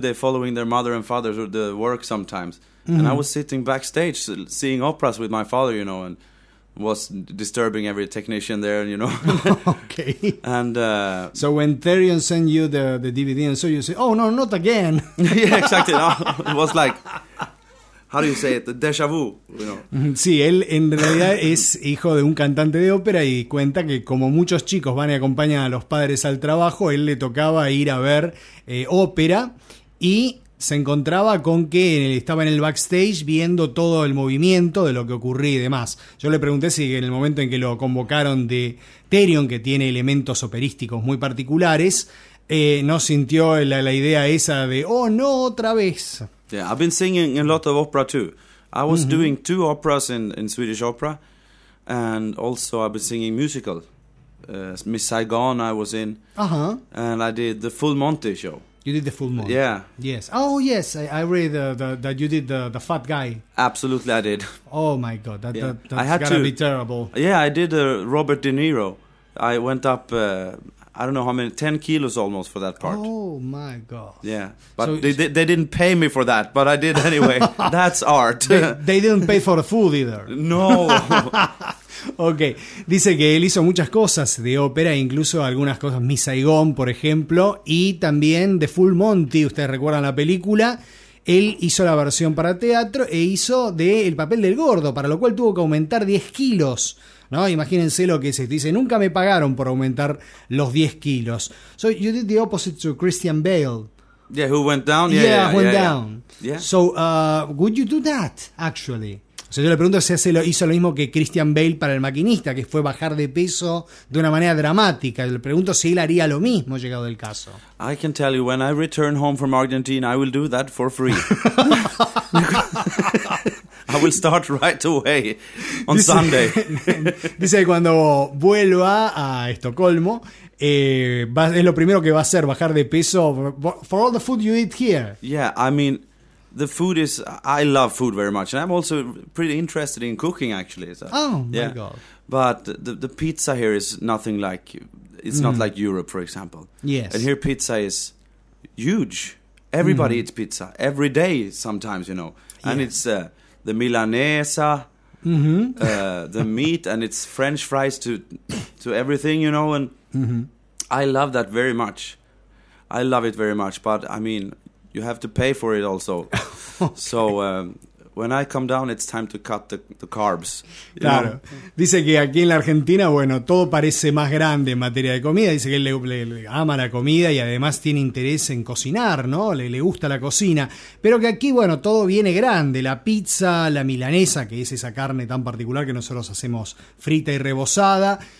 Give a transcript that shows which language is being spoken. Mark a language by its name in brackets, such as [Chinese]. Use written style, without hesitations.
[English] They're following their mother and father to the work sometimes, and I was sitting backstage seeing operas with my father, you know, and was disturbing every technician there, you know. Okay. And so when Therion sent you the DVD and so you say, oh no, not again. Yeah, exactly. No, it was like, how do you say it? The déjà vu, you know. [Spanish] Sí, él en realidad es hijo de un cantante de ópera y cuenta que como muchos chicos van y acompañan a los padres al trabajo, él le tocaba ir a ver ópera y se encontraba con que estaba en el backstage viendo todo el movimiento de lo que ocurría y demás. Yo le pregunté si en el momento en que lo convocaron de Therion, que tiene elementos operísticos muy particulares, no sintió la idea esa de, oh no, otra vez. [English] Yeah, I've been singing a lot of opera too. I was doing two operas in Swedish opera, and also I've been singing musical. Miss Saigon I was in, and I did the Full Monty show. You did the Full Monty. Yeah. Yes. Oh, yes. I read that you did the fat guy. Absolutely, I did. Oh, my God. That's got to be terrible. Yeah, I did Robert De Niro. I went up, I don't know how many, 10 kilos almost for that part. Oh, my God. Yeah. But so they didn't pay me for that, but I did anyway. That's art. They didn't pay for the food either. No. [Spanish] Ok, dice que él hizo muchas cosas de ópera, incluso algunas cosas, Miss Saigon, por ejemplo, y también The Full Monty, ustedes recuerdan la película, él hizo la versión para teatro e hizo el papel del gordo, para lo cual tuvo que aumentar 10 kilos, ¿no? Imagínense lo que es esto, dice, nunca me pagaron por aumentar los 10 kilos. [English] So you did the opposite to Christian Bale. Yeah, who went down. Yeah, went down. Yeah. So would you do that, actually? [Spanish] O sea, yo le pregunto si hizo lo mismo que Christian Bale para El Maquinista, que fue bajar de peso de una manera dramática. Le pregunto si él haría lo mismo, llegado el caso. [English] I can tell you, when I return home from Argentina, I will do that for free. I will start right away on Sunday. [Spanish] Dice que cuando vuelva a Estocolmo, es lo primero que va a hacer, bajar de peso. [English] For all the food you eat here. Yeah, I mean... The food is, I love food very much, and I'm also pretty interested in cooking, actually. So, oh, my God. But the pizza here is nothing like, it's not like Europe, for example. Yes. And here pizza is huge. Everybody eats pizza, every day sometimes, you know. And it's the Milanesa, the meat, and it's French fries to everything, you know. And I love that very much. I love it very much, but I mean... You have to pay for it also. Okay. So when I come down, it's time to cut the carbs. [Spanish] Claro. [English] Know? [Spanish] Dice que aquí en la Argentina, bueno, todo parece más grande en materia de comida. Dice que él le ama la comida y además tiene interés en cocinar, ¿no? Le gusta la cocina. Pero que aquí, bueno, todo viene grande. La pizza, la milanesa, que es esa carne tan particular que nosotros hacemos frita y rebozada.